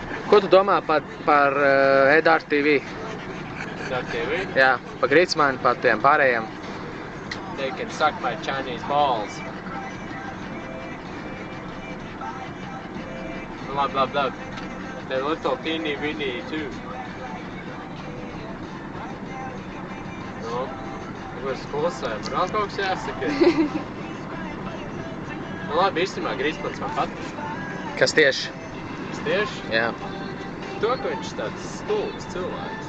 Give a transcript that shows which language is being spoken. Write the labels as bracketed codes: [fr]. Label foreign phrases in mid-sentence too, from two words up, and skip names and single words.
[lv] Ko tu domā par Edart TV? Edart TV? Jā, pa Grītsmanu, pa tiem pārējiem. [en] They can suck my Chinese balls. [lv] Labi. [en] They're little teeny weeny too. [lv] Nu, ko es klusēju, man vēl kaut kas jāsaka. Nu labi, īstenībā Grītsmans man patīk. Kas tieši? Kas tieši? Jā. To, ka viņš tāds stulbs cilvēks.